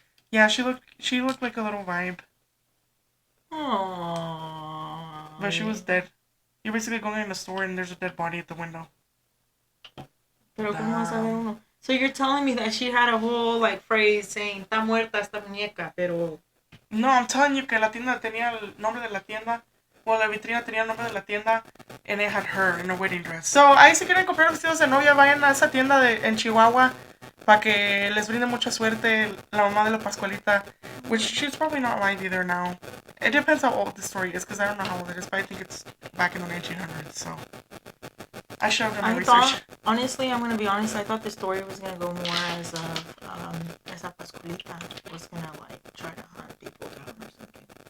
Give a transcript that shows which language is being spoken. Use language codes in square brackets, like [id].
[en] Yeah, she looked like a little vibe. Aww. But she was dead. You're basically going in a store and there's a dead body at the window. [es] Pero ¿cómo vas a ver uno? [en] So you're telling me that she had a whole like phrase saying [es] "Está muerta esta muñeca," [en] pero No, I'm telling you [es] que la tienda tenía el nombre de la tienda. Well, la vitrina tenía el nombre de la tienda. [en] And it had her in a wedding dress. [es] So, ahí si quieren comprar vestidos de novia, vayan a esa tienda en Chihuahua. Para que les brinde mucha suerte la mamá de la Pascualita. [en] Which she's probably not alive either now. It depends how old the story is. Because I don't know how old it is. But I think it's back in the 1900s. So, I should have done my research. Honestly, I'm going to be honest, I thought the story was going to go more as esa Pascualita was going to like try to hunt people down or something.